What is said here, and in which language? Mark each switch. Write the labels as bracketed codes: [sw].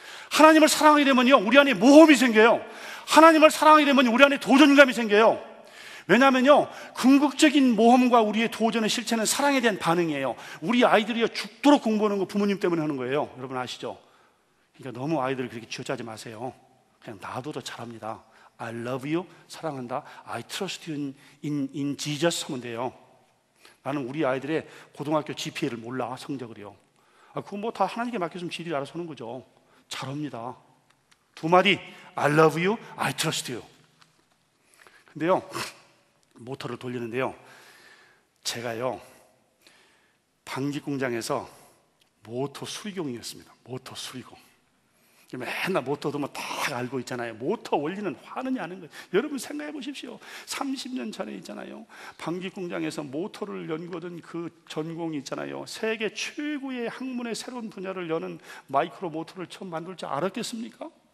[ko] 하나님을 사랑하게 되면요, 우리 안에 모험이 생겨요. 하나님을 사랑하게 되면 우리 안에 도전감이 생겨요. 왜냐하면요, 궁극적인 모험과 우리의 도전의 실체는 사랑에 대한 반응이에요. 우리 아이들이요, 죽도록 공부하는 거 부모님 때문에 하는 거예요. 여러분 아시죠? 그러니까 너무 아이들을 그렇게 쥐어짜지 마세요. 그냥 놔둬도 잘합니다. [en] I love you, [ko] 사랑한다. [en] I trust you in Jesus [ko] 하면 돼요. 나는 우리 아이들의 고등학교 GPA를 몰라, 성적을요. 그거 뭐 다 하나님께 맡겼으면 지들이 알아서 하는 거죠. 잘합니다. 두 마디, [en] I love you, I trust you. [ko] 근데요, 모터를 돌리는데요, 제가요, 방직 공장에서 모터 수리공이었습니다. 모터 수리공. 맨날 모터 도면 다 알고 있잖아요. 모터 원리는 화느냐 하는 거예요. 여러분 생각해 보십시오. 30년 전에 있잖아요, 방직 공장에서 모터를 연구하던 그 전공이 있잖아요, 세계 최고의 학문의 새로운 분야를 여는 마이크로 모터를 처음 만들 줄 알았겠습니까?